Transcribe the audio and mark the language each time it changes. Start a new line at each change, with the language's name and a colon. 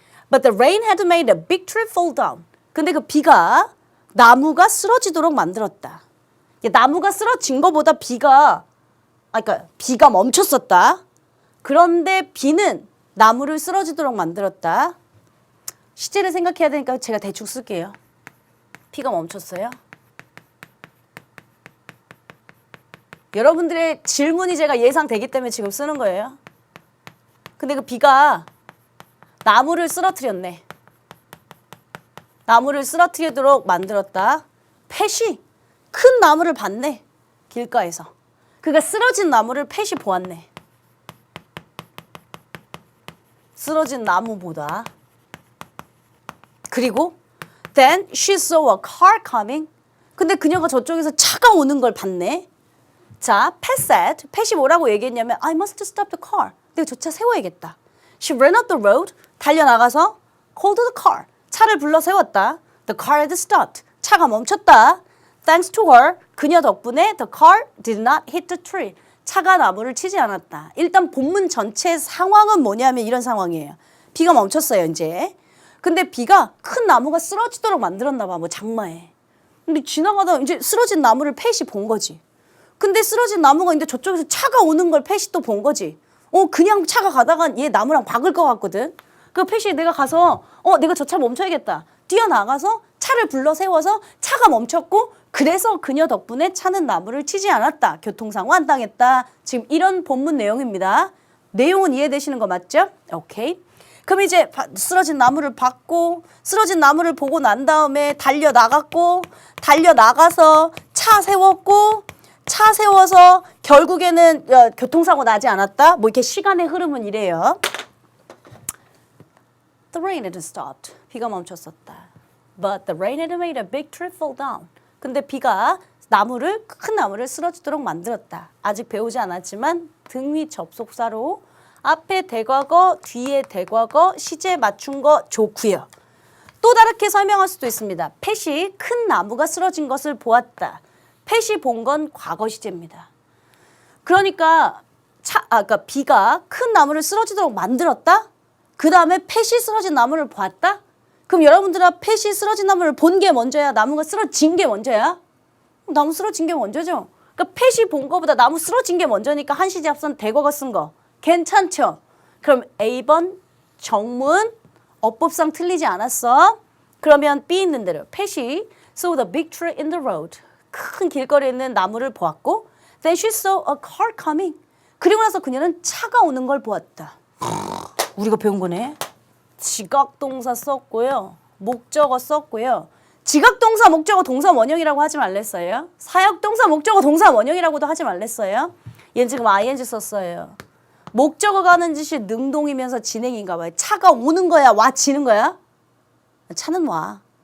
English: But the rain had made a big tree fall down.
Korean: 근데 그 비가 나무가 쓰러지도록 만들었다. 나무가 쓰러진 거보다 비가 멈췄었다. 그런데 비는 나무를 쓰러지도록 만들었다. 시제를 생각해야 되니까 제가 대충 쓸게요. 비가 멈췄어요. 여러분들의 질문이 제가 예상되기 때문에 지금 쓰는 거예요. 근데 그 비가 나무를 쓰러뜨렸네. 나무를 쓰러뜨리도록 만들었다. 펫이 큰 나무를 봤네. 길가에서. 그가 쓰러진 나무를 펫이 보았네. 쓰러진 나무보다. 그리고
English: then she saw a car coming.
Korean: 근데 그녀가 저쪽에서 차가 오는 걸 봤네. 자,
English: Pat said,
Korean: 펫이 뭐라고 얘기했냐면
English: I must stop the car.
Korean: 내가 저 차 세워야겠다.
English: She ran up the road.
Korean: 달려나가서
English: called the car.
Korean: 차를 불러 세웠다.
English: The car had stopped.
Korean: 차가 멈췄다.
English: Thanks to her.
Korean: 그녀 덕분에
English: the car did not hit the tree.
Korean: 차가 나무를 치지 않았다. 일단 본문 전체 상황은 뭐냐면 이런 상황이에요. 비가 멈췄어요, 이제. 근데 비가 큰 나무가 쓰러지도록 만들었나 봐, 뭐 장마에. 근데 지나가다 이제 쓰러진 나무를 펫이 본 거지. 근데 쓰러진 나무가 있는데 저쪽에서 차가 오는 걸 펫이 또 본 거지. 그냥 차가 가다가 얘 나무랑 박을 것 같거든. 그 펫이 내가 가서 내가 저 차 멈춰야겠다. 뛰어나가서 차를 불러 세워서 차가 멈췄고 그래서 그녀 덕분에 차는 나무를 치지 않았다. 교통사고 안 당했다. 지금 이런 본문 내용입니다. 내용은 이해되시는 거 맞죠? 오케이. 그럼 이제 쓰러진 나무를 봤고 쓰러진 나무를 보고 난 다음에 달려나갔고 달려나가서 차 세웠고 차 세워서 결국에는 교통사고 나지 않았다. 뭐 이렇게 시간의 흐름은 이래요.
English: The rain had stopped.
Korean: 비가 멈췄었다.
English: But the rain had made a big tree fall down.
Korean: 근데 비가 큰 나무를 쓰러지도록 만들었다. 아직 배우지 않았지만 등 위 접속사로 앞에 대과거, 뒤에 대과거, 시제 맞춘 거 좋고요. 또 다르게 설명할 수도 있습니다. 펫이 큰 나무가 쓰러진 것을 보았다. 펫이 본 건 과거 시제입니다. 그러니까 비가 큰 나무를 쓰러지도록 만들었다? 그 다음에 펫이 쓰러진 나무를 보았다? 그럼 여러분들은 펫이 쓰러진 나무를 본 게 먼저야? 나무가 쓰러진 게 먼저야? 나무 쓰러진 게 먼저죠. 그러니까 펫이 본 거보다 나무 쓰러진 게 먼저니까 한 시제 앞선 대거가 쓴 거. 괜찮죠? 그럼 A번 정문 어법상 틀리지 않았어. 그러면 B 있는 대로 펫이
English: saw the big tree in the road.
Korean: 큰 길거리에 있는 나무를 보았고
English: then she saw a car coming.
Korean: 그리고 나서 그녀는 차가 오는 걸 보았다. 우리가 배운 거네. 지각동사 썼고요. 목적어 썼고요. 지각동사, 목적어, 동사 원형이라고 하지 말랬어요. 사역동사, 목적어, 동사 원형이라고도 하지 말랬어요. 얘는 지금 ing 썼어요. 목적어가 하는 짓이 능동이면서 진행인가 봐요. 차가 오는 거야? 와지는 거야? 차는 와.